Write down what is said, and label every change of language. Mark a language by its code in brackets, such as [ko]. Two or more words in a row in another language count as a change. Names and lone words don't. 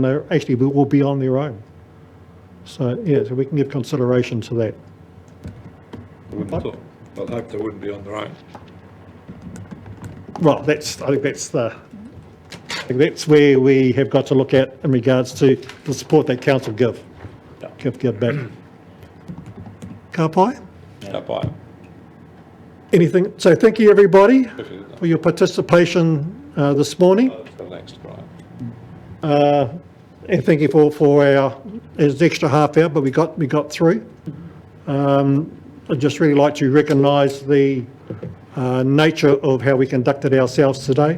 [en] They actually will be on their own. So yeah, so we can give consideration to that. I wouldn't have thought. I'd hope they wouldn't be on their own. Well, I think that's where we have got to look at in regards to the support that council give back. [mi] Ka pai? Ka pai. [en] Anything? So thank you everybody for your participation this morning. Relaxed, right. And thank you for our extra half hour, but we got through. I'd just really like to recognise the nature of how we conducted ourselves today.